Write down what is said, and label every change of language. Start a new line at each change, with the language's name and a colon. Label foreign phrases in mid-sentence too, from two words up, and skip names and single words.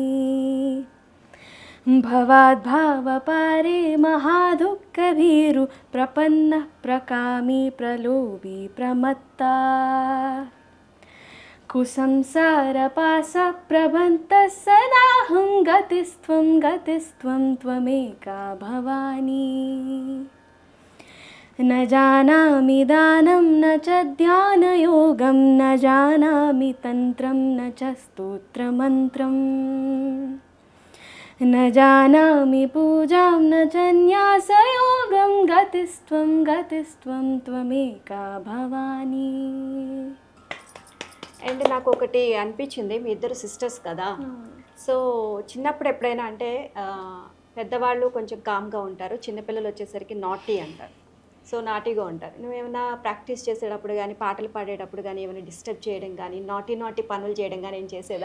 Sanskrit: भवाद्भावपारे महादुःखभीरु प्रपन्नः प्रकामी प्रलोभी प्रमत्ता कुसंसारपाशप्रबन्धः सदाहं गतिस्त्वं त्वमेका भवानी न जानामि दानं न च ध्यानयोगं न जानामि तन्त्रं न च स्तोत्रमन्त्रम् न जानामि पूजां न च न्यासयोगं गतिस्त्वं त्वमेका भवानी.
Telugu: అండ్ నాకు ఒకటి అనిపించింది, మీ ఇద్దరు సిస్టర్స్ కదా, సో చిన్నప్పుడు ఎప్పుడైనా అంటే పెద్దవాళ్ళు కొంచెం కామ్గా ఉంటారు, చిన్నపిల్లలు వచ్చేసరికి నాటీ అంటారు, సో నాటీగా ఉంటారు. నువ్వేమైనా ప్రాక్టీస్ చేసేటప్పుడు కానీ పాటలు పాడేటప్పుడు కానీ ఏమైనా డిస్టర్బ్ చేయడం కానీ నాటీ పనులు చేయడం కానీ ఏం చేసేదా?